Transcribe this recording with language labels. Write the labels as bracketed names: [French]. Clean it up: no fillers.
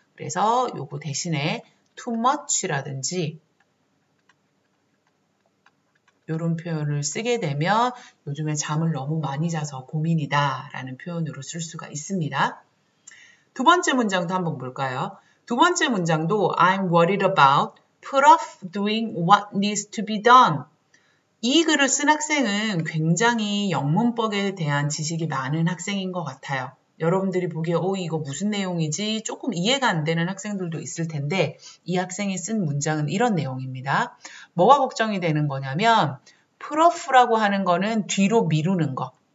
[Korean] 그래서 요거 대신에 too much라든지 이런 표현을 쓰게 되면 요즘에 잠을 너무 많이 자서 고민이다 라는 표현으로 쓸 수가 있습니다. 두 번째 문장도 한번 볼까요? 두 번째 문장도 [English] I'm worried about put off doing what needs to be done. [Korean] 이 글을 쓴 학생은 굉장히 영문법에 대한 지식이 많은 학생인 것 같아요. 여러분들이 보기에 이거 무슨 내용이지? 조금 이해가 안 되는 학생들도 있을 텐데 이 학생이 쓴 문장은 이런 내용입니다. 뭐가 걱정이 되는 거냐면 put off라고 하는 거는 뒤로 미루는 거.